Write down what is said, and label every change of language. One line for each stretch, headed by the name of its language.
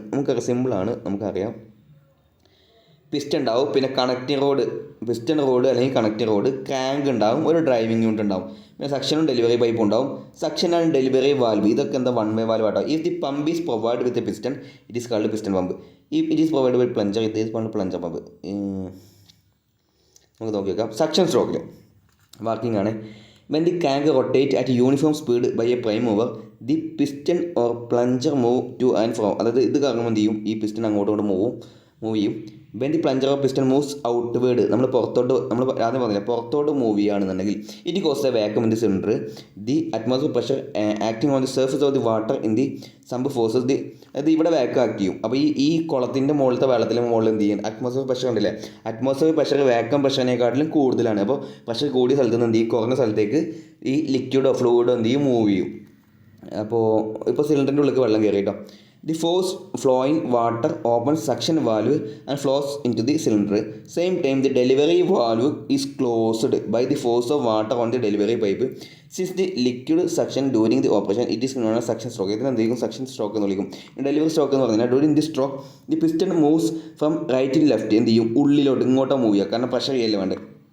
Malayalam: നമുക്കറിയാം, സിമ്പിളാണ്, നമുക്കറിയാം. പിസ്റ്റൺ ഉണ്ടാവും, പിന്നെ കണക്റ്റിംഗ് റോഡ്, പിസ്റ്റൺ റോഡ് അല്ലെങ്കിൽ കണക്റ്റിംഗ് റോഡ്, ക്രാങ്ക് ഉണ്ടാവും, ഒരു ഡ്രൈവിംഗ് യൂണിറ്റ് ഉണ്ടാവും, പിന്നെ സക്ഷനും ഡെലിവറി പൈപ്പ് ഉണ്ടാവും.
English: suction and delivery valve,
Malayalam: ഇതൊക്കെ എന്താ വൺ വേ വാൽവ് ആട്ടോ.
English: If the pump is provide with a piston it is called piston pump. It is provide with plunger it is called plunger pump.
Malayalam: നമുക്ക് നോക്കി വെക്കാം. Suction സ്ട്രോക്കിൽ working ആണ്.
English: When the crank rotates at uniform speed by a prime mover, the piston or plunger move to and from.
Malayalam: അതായത് ഇത് കാരണം എന്ത് ചെയ്യും, ഈ പിസ്റ്റൺ അങ്ങോട്ടും മൂവ് ചെയ്യും.
English: when the plunger of piston moves outward,
Malayalam: നമ്മൾ ആദ്യം പറഞ്ഞില്ല, പുറത്തോട്ട് മൂവ് ചെയ്യുകയാണെന്നുണ്ടെങ്കിൽ
English: It cause a vacuum in the cylinder. The atmosphere pressure acting on the surface of the water in the sump forces the,
Malayalam: അതായത് ഇവിടെ vacuum act ചെയ്യും. അപ്പോൾ ഈ കുളത്തിൻ്റെ മുകളിലത്തെ വെള്ളത്തിൻ്റെ മുകളിൽ എന്ത് ചെയ്യും, അറ്റ്മോസ്ഫിയർ പ്രഷർ ഉണ്ടല്ലേ, അറ്റ്മോസ്ഫിയർ പ്രഷർ വാക്യൂം പ്രഷറിനെക്കാട്ടിലും കൂടുതലാണ്. അപ്പോൾ പ്രഷർ കൂടിയ സ്ഥലത്ത് നിന്ന് എന്ത് ചെയ്യും, കുറഞ്ഞ സ്ഥലത്തേക്ക് ഈ ലിക്വിഡോ ഫ്ലൂയിഡോ എന്ത് ചെയ്യും, മൂവ് ചെയ്യും. അപ്പോൾ ഇപ്പോൾ സിലിണ്ടറിൻ്റെ ഉള്ളിലേക്ക് വെള്ളം കയറി കേട്ടോ.
English: The force flowing water opens suction valve and flows into the cylinder. Same time the delivery valve is closed by the force of water on the delivery pipe. Since the liquid suction during the operation, it is known as suction stroke.
Malayalam: ഇതിന് എന്തെങ്കിലും suction stroke എന്ന് വിളിക്കും. Delivery stroke എന്ന് പറഞ്ഞാൽ
English: during this stroke the piston moves from right to left.
Malayalam: എന്ത് ചെയ്യും? ഉള്ളിലോട്ട് ഇങ്ങോട്ടോ മൂവ് ചെയ്യുക, കാരണം പ്രഷർ ചെയ്യല്ലേ വേണ്ടത്.